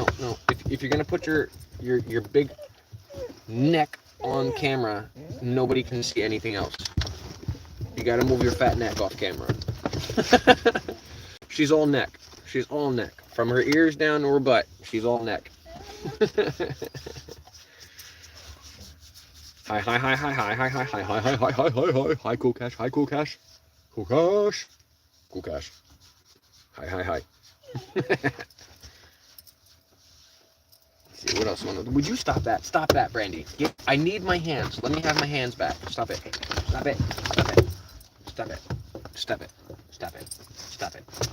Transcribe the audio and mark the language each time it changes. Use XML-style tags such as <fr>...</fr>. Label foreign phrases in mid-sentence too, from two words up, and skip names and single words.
<en>If you're gonna put your big neck on camera, nobody can see anything else. You gotta move your fat neck off camera. She's all neck. She's all neck. From her ears down to her butt, she's all neck. Hi, hi, hi, hi, hi, hi, hi, hi, hi, hi, hi, hi, hi, hi, hi, Cool Cash, hi, Cool Cash, Cool Cash, Cool Cash, hi, hi, hi. Let's see, what else? Would you stop that? Stop that, Brandy. I need my hands. Let me have my hands back. Stop it. Stop it. Stop it. Stop it. Stop it. Stop it. Stop it.</en>